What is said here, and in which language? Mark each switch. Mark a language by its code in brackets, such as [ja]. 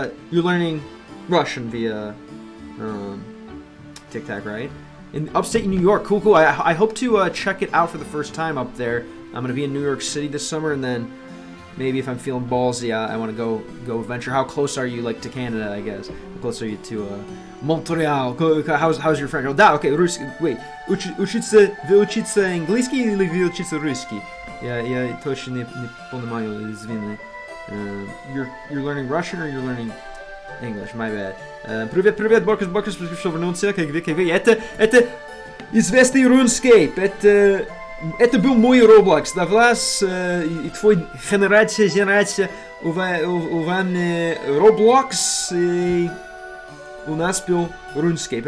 [en] You're learning Russian via TikTok, right? In upstate New York, cool. I hope to check it out for the first time up there. I'm going to be in New York City this summer, and then maybe if I'm feeling ballsy, I want to go venture. How close are you, like, to Canada, I guess? How close are you to Montreal? How's your French? [ru] Oh, да, окей, русский. Wait, вы учите английский или вы учите русский? Я точно не понимаю, извини. [en] You're learning Russian or you're learning English? My bad. [ru] Привет, Бокус, пришел вернуться. Как вы? Это известный RuneScape. Это был мой Roblox, да, Влас, и твой генерация у вами Roblox, и у нас был RuneScape.